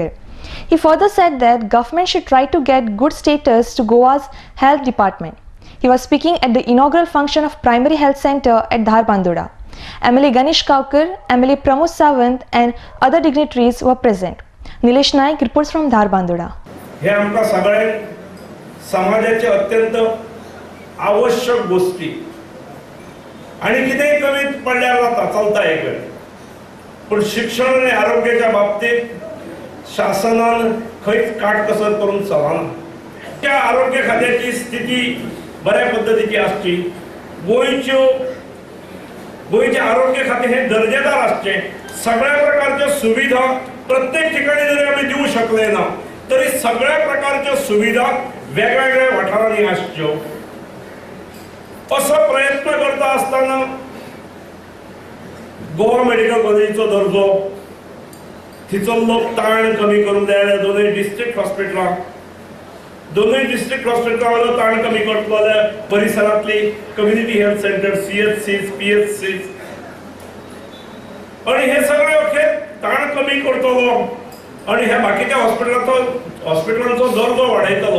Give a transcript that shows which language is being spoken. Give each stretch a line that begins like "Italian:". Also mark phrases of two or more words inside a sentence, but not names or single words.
English: He further said that government should try to get good status to Goa's health department. He was speaking at the inaugural function of Primary Health Center at Dharbandura. MLA Ganesh Kaukar, MLA Pramod Sawant and other dignitaries were present. Nilesh Naik reports from Dharbandura.
Konkani: हे आमकां सगळ्यांक समाजाचे अत्यंत आवश्यक गोष्टी आणि कितेंय कमी पडल्यार जाता, चलता एक वेळ. पूण शिक्षण आणि आरोग्याच्या बाबतीत शासनान खंयच काटकसर करून चलना. त्या आरोग्य खात्याची स्थिती बऱ्या पद्धतीची आसची. गोंयचे आरोग्य खाते हे दर्जेदार आसचे. सगळ्या प्रकारच्या सुविधा प्रत्येक ठिकाणी जरी आम्ही देऊ शकले ना तरी सगळ्या प्रकारच्या सुविधा वेगवेगळ्या वाठारांनी आसच्यो. असो प्रयत्न करता असताना गोवा मेडिकल कॉलेजीचो दर्जो, थिचल्लो ताण कमी करून जाय. दोनूय
English: district hospitalancho
Konkani: ताण कमी करतलो जाल्यार परिसरांतली
English: community health center,
Konkani: CHCs, PHCs आणि हे सगळे अखेर ताण कमी करतलो आणि ह्या बाकीच्या हॉस्पिटलांचो दर्जो वाडयतलो.